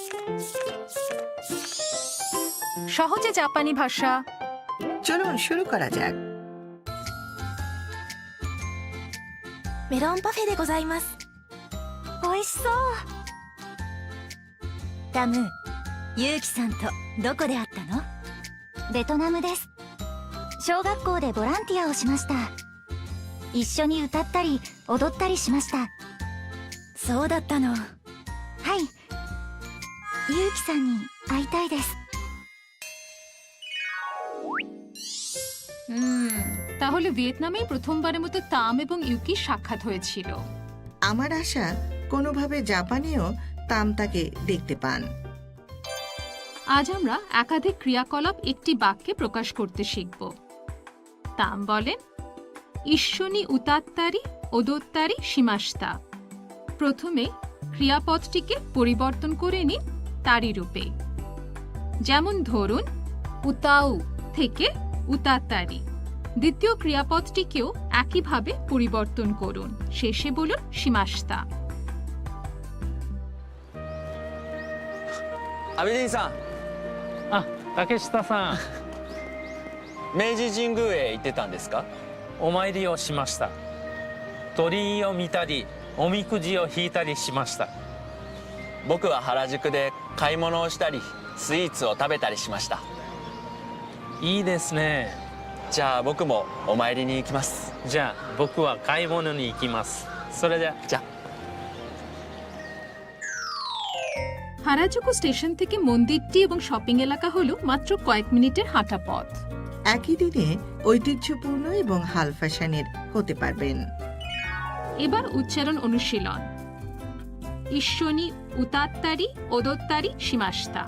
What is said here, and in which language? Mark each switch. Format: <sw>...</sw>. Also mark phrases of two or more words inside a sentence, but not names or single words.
<bn>সহজে জাপানি ভাষা। চলুন শুরু করা যাক।</bn> <ja>メロンパフェでございます。美味しそう。タム、ユウキさんとどこで会ったの？ベトナムです。小学校でボランティアをしました。一緒に歌ったり踊ったりしました。そうだったの。はい。ユウキさんに会いたいです。</ja> <bn>তাহলে ভিয়েতনামে প্রথমবারের মতো তাম এবং ইউকি সাক্ষাৎ হয়েছিল। আমার আশা কোনোভাবে জাপানেও তামতাকে দেখতে পান। আজ আমরা একাধিক ক্রিয়াকলাপ একটি বাক্যে প্রকাশ করতে শিখব। তাম বলেন,</bn> <ja>一緒に歌ったり踊ったりしました.</ja> <bn>প্রথমে ক্রিয়াপদটিকে পরিবর্তন করে নিন তারি রূপে। যেমন ধরুন, উতাউ থেকে উতাত্তারি। দ্বিতীয় ক্রিয়াপদটিকেও একইভাবে পরিবর্তন করুন। শেষে বলুন শিমাস্তা।</bn> <ja>阿部仁さん、あ、竹下さん、明治神宮へ行ってたんですか？お参りをしました。鳥居を見たり、おみくじを引いたりしました。僕は原宿で買い物をしたり、スイーツを食べたりしました。いいですね。じゃあ僕もお参りに行きます。じゃあ僕は買い物に行きます。それじゃ。じゃあ。</ja> <bn>হারাজুকু স্টেশন থেকে মন্দিরটি এবং শপিং এলাকা হলো মাত্র কয়েক মিনিটের হাঁটা পথ। একই দিনে ঐতিহ্যপূর্ণ এবং হাল ফ্যাশনের হতে পারবেন। এবার উচ্চারণ অনুশীলন।</bn> <ja>一緒に歌ったり踊ったりしました.</ja>